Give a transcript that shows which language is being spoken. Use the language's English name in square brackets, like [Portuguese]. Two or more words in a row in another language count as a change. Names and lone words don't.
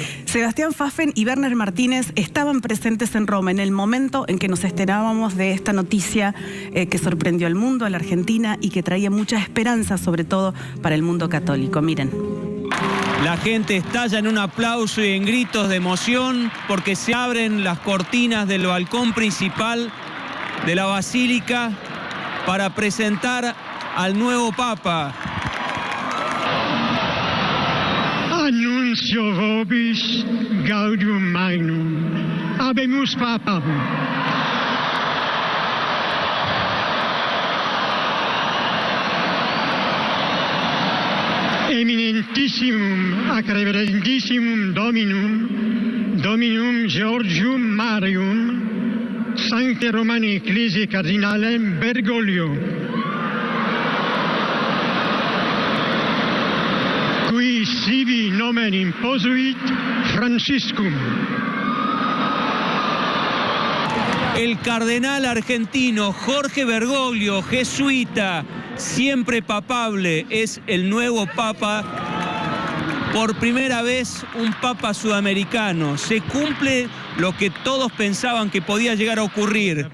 [Spanish] Sebastián Pfaffen y Werner Martínez estaban presentes en Roma en el momento en que nos enterábamos de esta noticia que sorprendió al mundo, a la Argentina, y que traía mucha esperanza, sobre todo para el mundo católico. Miren. La gente estalla en un aplauso y en gritos de emoción porque se abren las cortinas del balcón principal de la Basílica para presentar al nuevo Papa. [Latin] Annuncio vobis gaudium magnum, habemus Papam. Eminentissimum ac reverendissimum Dominum Georgium Marium, Sancte Romani Ecclesiae Cardinalem Bergoglio, qui sibi nomen imposuit Franciscum. [Spanish] El cardenal argentino Jorge Bergoglio, jesuita, siempre papable, es el nuevo papa. Por primera vez un papa sudamericano. Se cumple lo que todos pensaban que podía llegar a ocurrir.